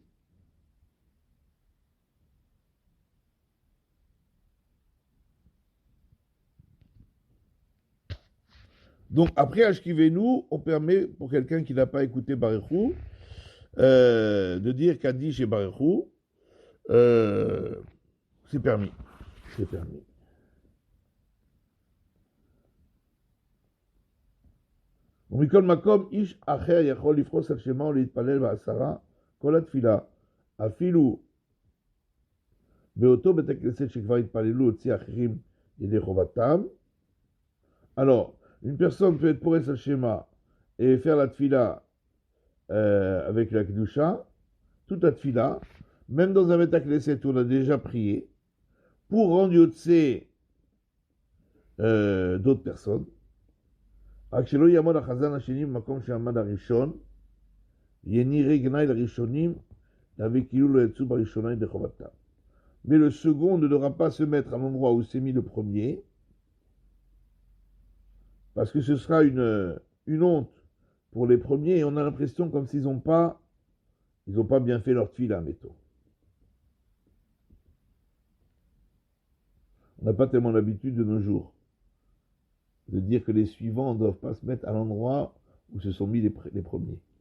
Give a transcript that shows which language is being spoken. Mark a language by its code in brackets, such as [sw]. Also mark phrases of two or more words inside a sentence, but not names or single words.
[fr] Donc après Ashkivenu, on permet pour quelqu'un qui n'a pas écouté [he] ברוך הוא, [fr] de dire Kaddish et [he] ברוך הוא, [fr] c'est permis. C'est permis. [he] ומכל מקום, איש אחר יכול לפרוס על שמה ולהתפלל בעשרה כל התפילה, אפילו באותו בית הכנסת שכבר התפללו הוציא אחרים ידי חובתם. [fr] Alors, une personne peut être [he] פורס על שמע [fr] et faire la tfila avec la kedusha, toute la tfila, même dans un [he] בית כנסת [fr] où on a déjà prié, pour rendre yotzé d'autres personnes. [he] רק שלא יעמוד החזן השני במקום שעמד הראשון, יהיה נראה גנאי לראשונים, להביא כאילו לא יצאו בראשונה ידי חובתם. [fr] Mais le second ne devra pas se mettre à l'endroit où s'est mis le premier, parce que ce sera une honte pour les premiers, et on a l'impression comme s'ils n'ont pas bien fait leur tfila, mettons. On n'a pas tellement l'habitude de nos jours de dire que les suivants ne doivent pas se mettre à l'endroit où se sont mis les premiers.